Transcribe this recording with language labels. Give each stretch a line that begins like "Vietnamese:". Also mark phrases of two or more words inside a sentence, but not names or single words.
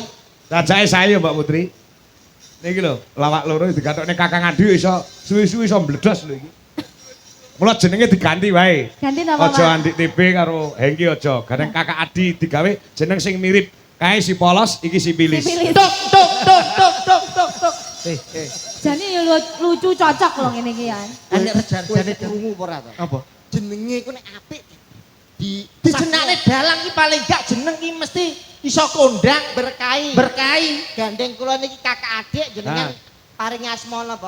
Javanese: Rajake saya Mbak Putri. Niki lho, lawak loro digatokne Kakang Adi iso suwi-suwi iso mbledos lho iki. Mula jenenge diganti wae. Ganti napa, Aja Pak? Andik TB karo Hengki aja. Gareng Kakak Adi digawe jeneng sing mirip. Kae si polos, iki si pilis. Sipilis. Tuk tuk tuk tuk tuk tuk tuk. Jane yo lucu cocok lho ngene iki ya. Nek rejarjane krungu ora to? apa? Jenenge iku nek apik Dijenakne dalang ki paling gak jeneng ki mesti iso kondang berkahi. berkahi. Gandeng kula niki kakak adik jenengan paring asma napa?